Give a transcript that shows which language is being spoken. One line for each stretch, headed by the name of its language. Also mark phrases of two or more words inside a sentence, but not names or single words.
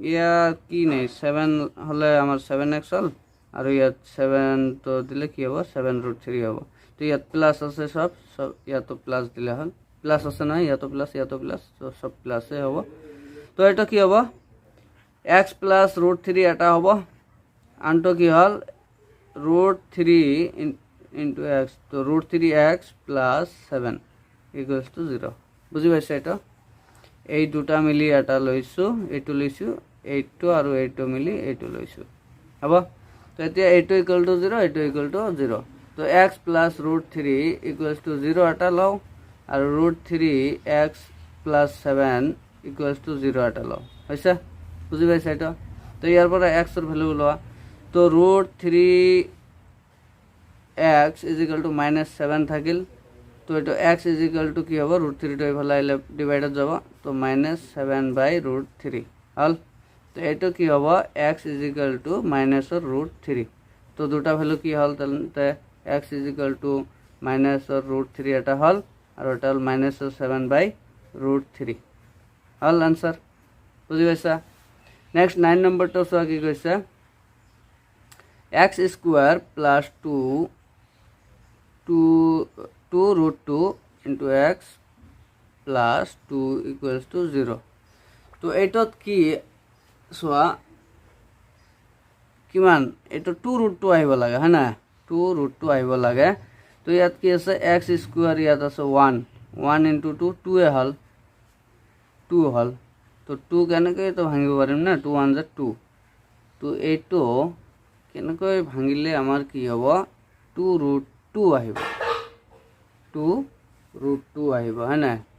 Assamese: 7 হলে আমাৰ 7x হল আৰু ইয়াত 7 তো দিলে কি হ'ব 7 √3 হ'ব তো ইয়াত প্লাস আছে সব ইয়াতো প্লাস দিলে হল প্লাস আছে না ইয়াতো প্লাস তো সব প্লাসে হ'ব তো এটা কি হ'ব x প্লাস √3 এটা হ'ব আনটো কি হল √3 into x তো
English: √3x plus 7 equals to 0
Assamese: বুঝি পাইছা এটা এই দুটা মিলি এটা লৈছো এইটো লৈছো এইটো আৰু এইটো মিলি এইটো লৈছো হ'ব তো এতিয়া এইটো
English: equal to 0
Assamese: এইটো
English: equal to 0
Assamese: তো
English: x plus √3 equals to 0
Assamese: এটা লও আৰু
English: √3x plus 7 equals to 0
Assamese: এটা লও হইছে বুঝি পাইছা এটা তো ইয়াৰ পৰা x ৰ ভ্যালু লোৱা তো √3
English: x is equal to minus 7
Assamese: থাকিল তো এটা
English: x is equal to
Assamese: কি হ'ব √3 টো এইফালে আইলে ডিভাইডেড যাব তো
English: minus 7 by √3
Assamese: হল তো এটা কি হ'ব
English: x is equal to minus √3
Assamese: তো দুটা ভ্যালু কি হল তাহলে
English: x is equal to minus √3
Assamese: এটা হল আৰু এটা হল
English: minus 7 by √3
Assamese: হল आंसर বুঝি পাইছা নেক্সট 9 নম্বৰটো চোৱা কি কৈছে
English: x square plus 2 √2 into x plus 2 equals to 0
Assamese: তো এইটোত কি চোৱা কিমান এইটো 2 √2 আহিব লাগে হয় না 2 √2 আহিব লাগে তো ইয়াত কি আছে
English: x square
Assamese: ইয়াত আছে 1 into 2 2 এ হল 2 হল তো 2 কেনেকৈ তো ভাঙিব পাৰিম না 2 1 * 2 তো এইটো কেনেকৈ ভাঙিলে আমাৰ কি হ'ব 2 √2 আহিব 2 √2 আহিব হয় না